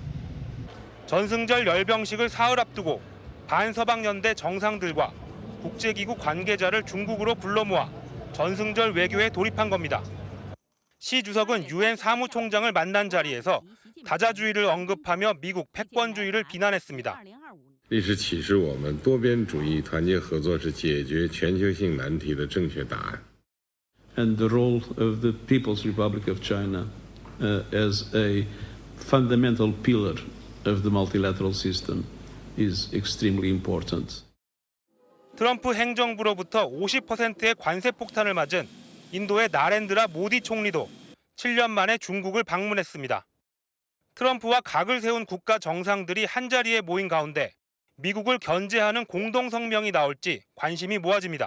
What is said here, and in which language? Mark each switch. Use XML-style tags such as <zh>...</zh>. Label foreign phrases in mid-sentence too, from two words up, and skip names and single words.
<ko>전승절 열병식을 사흘 앞두고 반서방연대 정상들과 국제기구 관계자를 중국으로 불러 모아 전승절 외교에 돌입한 겁니다. 시 주석은 유엔 사무총장을 만난 자리에서 다자주의를 언급하며 미국 패권주의를 비난했습니다.</ko> <zh>历史启示我们，多边主义团结合作是解决全球性难题的正确答案。</zh> <en>And the role of the People's Republic of China as a fundamental pillar of the multilateral system is extremely important.</en> <ko>트럼프 행정부로부터 50%의 관세 폭탄을 맞은 인도의 나렌드라 모디 총리도 7년 만에 중국을 방문했습니다. 트럼프와 각을 세운 국가 정상들이 한자리에 모인 가운데 미국을 견제하는 공동성명이 나올지 관심이 모아집니다.</ko>